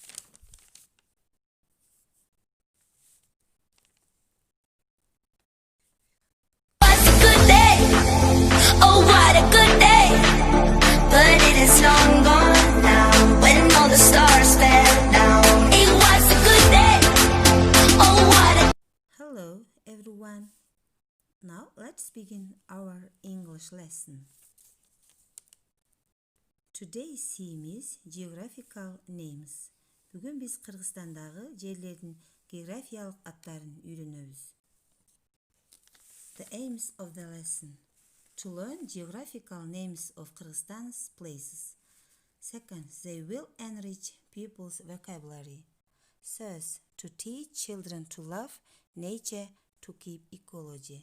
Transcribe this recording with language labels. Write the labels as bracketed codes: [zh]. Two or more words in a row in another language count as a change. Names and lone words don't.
[en] Was a good day, oh what a good day, but it is long gone now, when all the stars fell down. It was a good day, oh what a... Hello everyone. Now let's begin our English lesson. Today's theme is geographical names. [kk] Бүгін біз Қырғызстандағы жерлердің географиялық аттарын үйренеміз. [en] The aims of the lesson: to learn geographical names of Kyrgyzstan's places. Second, they will enrich people's vocabulary. Third, to teach children to love nature, to keep ecology.